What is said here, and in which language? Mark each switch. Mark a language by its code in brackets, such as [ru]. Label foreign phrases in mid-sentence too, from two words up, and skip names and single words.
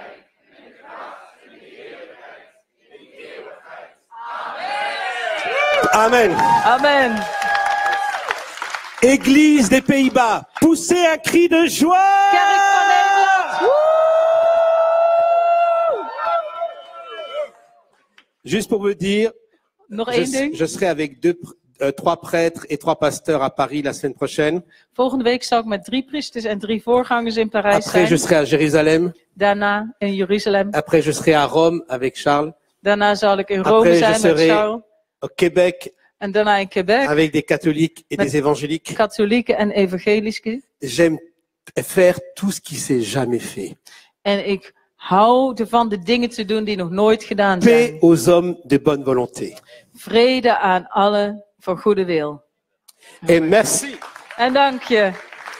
[fr] Amen. Amen. Église des Pays-Bas, poussez un cri de joie. [nl] Kerk van Nederland. Woe! [fr] Juste pour me dire, [nl] Nog één ding. [fr] je serai avec 3 prêtres et 3 pasteurs à Paris la semaine prochaine. [nl] Volgende week zal ik met 3 priesters en 3 voorgangers in Parijs [fr] Après, je [nl] zijn. [fr] serai à Jérusalem. [nl] Daarna in Jeruzalem. [fr] Après, je serai à Rome avec Charles. [nl] Daarna zal ik in Rome [fr] Après, je [nl] zijn met [fr] serai [nl] Charles. [fr] au Québec [nl] En daarna in Quebec. [fr] avec des catholiques et [nl] Met [fr] des évangéliques. [nl] katholieken en evangelische. [fr] J'aime faire tout ce qui s'est jamais fait. [nl] En ik hou ervan de dingen te doen die nog nooit gedaan [fr] Paix [nl] zijn. [fr] aux hommes de bonne volonté. [nl] Vrede aan allen van goede wil. [fr] Et merci. [nl] En dank je.